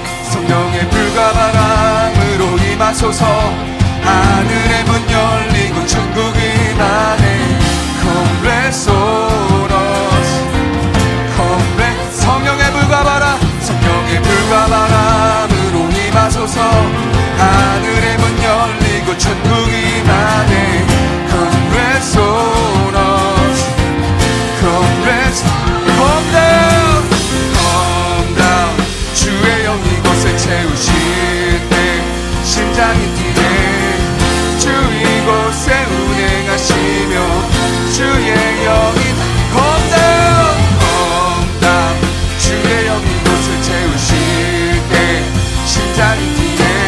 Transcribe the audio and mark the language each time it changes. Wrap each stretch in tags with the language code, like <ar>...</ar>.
<ko>성령의 불가바람으로 임하소서. 하늘의 문 열리고 천국이 임하네.</ko> <en>Come rest on us, come rest.</en> <ko>성령의 불가바람 성령의 불가바람으로 임하소서. 하늘의 문 열리고 천국이 임하네.</ko> <en>Come rest on us, come rest. Come down, come down.</en> <ko>주의 영 이곳을 채우실 때 심장이 뛰네. 주 이곳에 은혜 가시며 주의 영이</ko> <en>Come down, come down.</en> <ko>주의 영 이곳을 채우실 때 심장이 뛰네.</ko>